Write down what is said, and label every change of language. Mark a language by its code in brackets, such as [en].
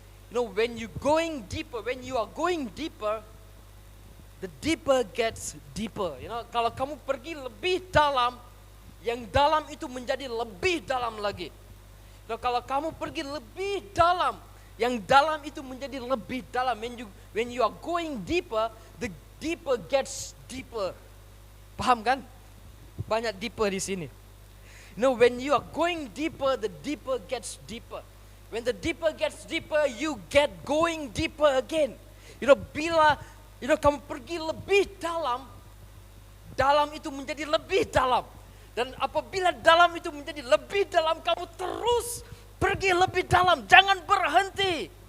[en] When you are going deeper, the deeper gets deeper. [id] Kalau kamu pergi lebih dalam, yang dalam itu menjadi lebih dalam lagi. Kalau kamu pergi lebih dalam, yang dalam itu menjadi lebih dalam. [en] When you are going deeper, the deeper gets deeper. [id] Paham kan? Banyak deeper di sini. [en] When you are going deeper, the deeper gets deeper. When the deeper gets deeper, you get going deeper again. [id] Bila kamu pergi lebih dalam, dalam itu menjadi lebih dalam. Dan apabila dalam itu menjadi lebih dalam, kamu terus pergi lebih dalam, jangan berhenti.